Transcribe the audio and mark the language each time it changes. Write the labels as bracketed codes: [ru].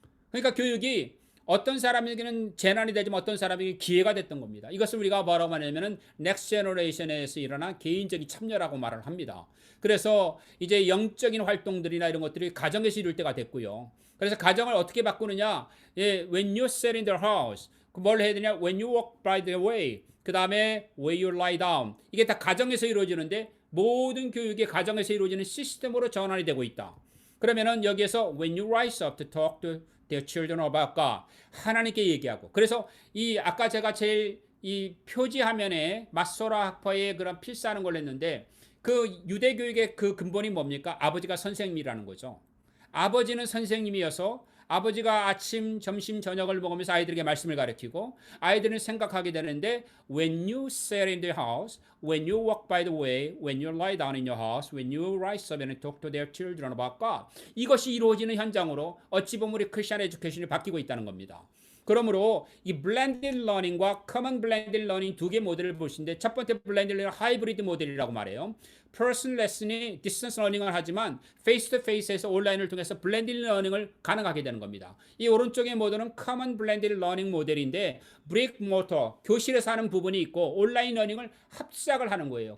[ko] 그러니까 교육이 어떤 사람에게는 재난이 되지만 어떤 사람에게 기회가 됐던 겁니다. 이것을 우리가 뭐라고 하냐면은 넥스트 제너레이션에서 일어난 개인적인 참여라고 말을 합니다. 그래서 이제 영적인 활동들이나 이런 것들이 가정에서 이룰 때가 됐고요. 그래서 가정을 어떻게 바꾸느냐? [en] 예, when you sit in the house. [ko] 뭘 해야 되냐? [en] when you walk by the way. [ko] 그 다음에 [en] where you lie down. [ko] 이게 다 가정에서 이루어지는데 모든 교육이 가정에서 이루어지는 시스템으로 전환이 되고 있다. 그러면은 여기에서 [en] when you rise up to talk to their children about God [ko] 하나님께 얘기하고 그래서 이 아까 제가 제일 이 표지 화면에 마소라 학파의 그런 필사하는 걸 했는데 그 유대 교육의 그 근본이 뭡니까? 아버지가 선생님이라는 거죠. 아버지는 선생님이어서 아버지가 아침, 점심, 저녁을 먹으면서 아이들에게 말씀을 가르치고 아이들은 생각하게 되는데 [en] when you sit in the house, when you walk by the way, when you lie down in your house, when you rise up and talk to their children about God [ko] 이것이 이루어지는 현장으로 어찌 보면 우리 크리스천 에듀케이션이 바뀌고 있다는 겁니다. 그러므로 이 블렌디드 러닝과 커먼 블렌디드 러닝 두 개 모델을 보시는데 첫 번째 블렌디드 러닝 하이브리드 모델이라고 말해요. 퍼슨 레슨이 디스턴스 러닝을 하지만 페이스 투 페이스에서 온라인을 통해서 블렌디드 러닝을 가능하게 되는 겁니다. 이 오른쪽의 모델은 커먼 블렌디드 러닝 모델인데 브릭 모터 교실에서 하는 부분이 있고 온라인 러닝을 합작을 하는 거예요.